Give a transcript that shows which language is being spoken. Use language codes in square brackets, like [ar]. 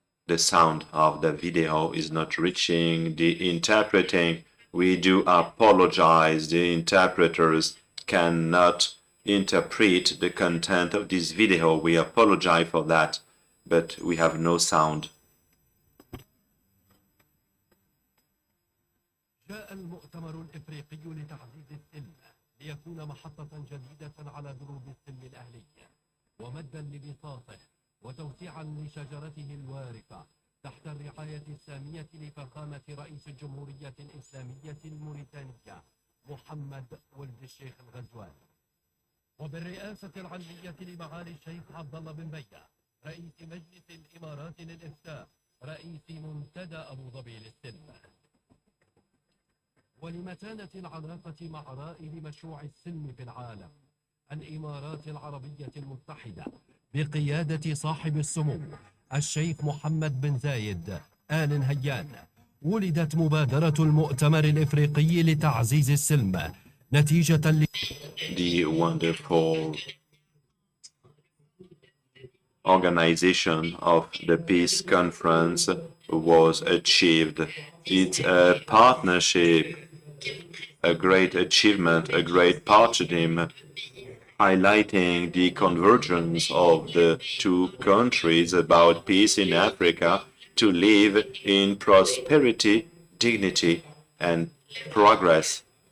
[en] The sound of the video is not reaching the interpreting. We do apologize. The interpreters cannot interpret the content of this video. We apologize for that, but we have no sound. [ar] جاء المؤتمر الإفريقي لتعزيز السلم ليكون محطة جديدة على دروب السلم الأهلي ومدا لبساطه وتوسيعا لشجرته الوارفة تحت الرعاية السامية لفخامة رئيس الجمهورية الإسلامية الموريتانية محمد ولد الشيخ الغزواني وبالرئاسة العلمية لمعالي الشيخ عبد الله بن بية رئيس مجلس الإمارات للإفتاء رئيس منتدى أبو ظبي للسلم. ولمتانة العلاقة مع رائد مشروع السلم في العالم الإمارات العربية المتحدة بقيادة صاحب السمو الشيخ محمد بن زايد آل نهيان ولدت مبادرة المؤتمر الإفريقي لتعزيز السلم نتيجة [en] The wonderful organization of the peace conference was achieved. It's a partnership, a great achievement, a great paradigm, highlighting the convergence of the two countries about peace in Africa to live in prosperity, dignity, and progress.